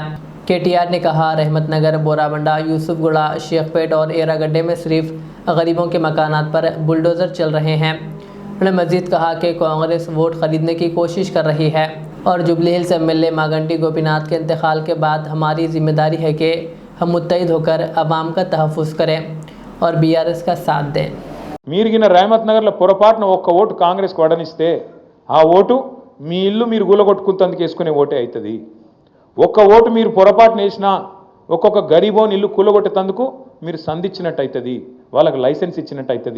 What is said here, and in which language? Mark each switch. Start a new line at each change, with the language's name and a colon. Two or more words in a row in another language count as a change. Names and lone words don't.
Urdu: KTR نے کہا رحمت نگر، بورابنڈا، یوسف گڑا، شیخ پیٹ اور ایرا گڈھے میں صرف غریبوں کے مکانات پر بلڈوزر چل رہے ہیں۔ انہوں نے مزید کہا کہ کانگریس ووٹ خریدنے کی کوشش کر رہی ہے اور جوبلی ہلز MLA ماگنٹی گوپی ناتھ کے انتقال کے بعد ہماری ذمہ داری ہے کہ ہم متحد ہو کر عوام کا تحفظ کریں اور BRS کا ساتھ دیں۔
Telugu: మీరుగిన రహమత్ నగర్లో పొరపాటున ఒక్క ఓటు కాంగ్రెస్కి వడనిస్తే ఆ ఓటు మీ ఇల్లు మీరు కూలగొట్టుకుంటందుకు వేసుకునే ఓటే అవుతుంది। ఒక్క ఓటు మీరు పొరపాటున వేసినా ఒక్కొక్క గరీబోని ఇల్లు కూలగొట్టేందుకు మీరు సంధించినట్టు అవుతుంది, వాళ్ళకి లైసెన్స్ ఇచ్చినట్టు అవుతుంది।